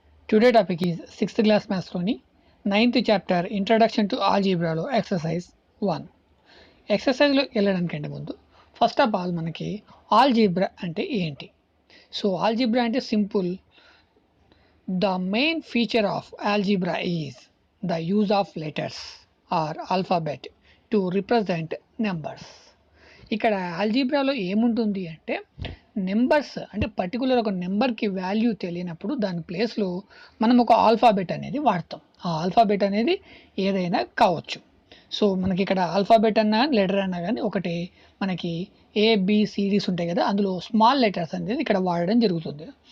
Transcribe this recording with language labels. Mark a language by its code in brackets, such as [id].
[en] Today topic is 6th class maths loni 9th chapter Introduction to Algebra lo exercise 1. [te] Exercise లో వెళ్ళడానికంటే ముందు first of all మనకి algebra అంటే ఏంటి? So algebra అంటే simple. [en] The main feature of algebra is the use of letters or alphabet to represent numbers. [te] ఇక్కడ ఆల్జీబ్రాలో ఏముంటుంది అంటే numbers అంటే పర్టికులర్ ఒక నెంబర్కి వాల్యూ తెలియనప్పుడు దాని ప్లేస్లో మనం ఒక ఆల్ఫాబెట్ అనేది వాడతాం. ఆ ఆల్ఫాబెట్ అనేది ఏదైనా కావచ్చు. సో మనకి ఇక్కడ ఆల్ఫాబెట్ అన్నా లెటర్ అన్నా కానీ ఒకటి మనకి ఏబిసిడీస్ ఉంటాయి కదా, అందులో స్మాల్ లెటర్స్ అనేది ఇక్కడ వాడడం జరుగుతుంది.